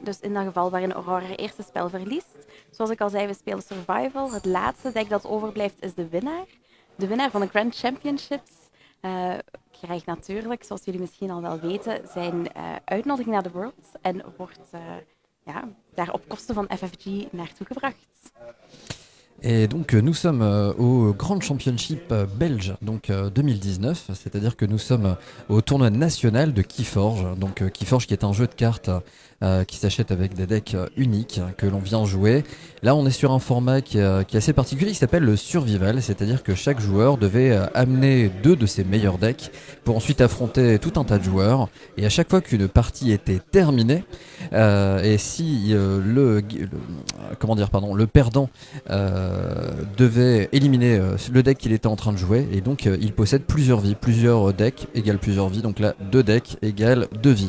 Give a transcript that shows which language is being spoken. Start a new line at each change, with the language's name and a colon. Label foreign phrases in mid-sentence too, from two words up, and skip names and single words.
Dutch: Dus in dat geval waarin Aurora het eerste spel verliest. Zoals ik al zei, we spelen Survival. Het laatste deck dat overblijft is de winnaar. De winnaar van de Grand Championships krijgt natuurlijk, zoals jullie misschien al wel weten, zijn uitnodiging naar de Worlds. En wordt daar op kosten van FFG naartoe gebracht.
French: Et donc nous sommes au Grand Championship belge, donc 2019, c'est-à-dire que nous sommes au tournoi national de Keyforge, donc Keyforge qui est un jeu de cartes qui s'achète avec des decks uniques que l'on vient jouer. Là on est sur un format qui est assez particulier qui s'appelle le survival, c'est-à-dire que chaque joueur devait amener 2 de ses meilleurs decks pour ensuite affronter tout un tas de joueurs, et à chaque fois qu'une partie était terminée, et si le perdant devait éliminer le deck qu'il était en train de jouer, et donc il possède plusieurs vies, plusieurs decks égale plusieurs vies, donc là 2 decks égale 2 vies.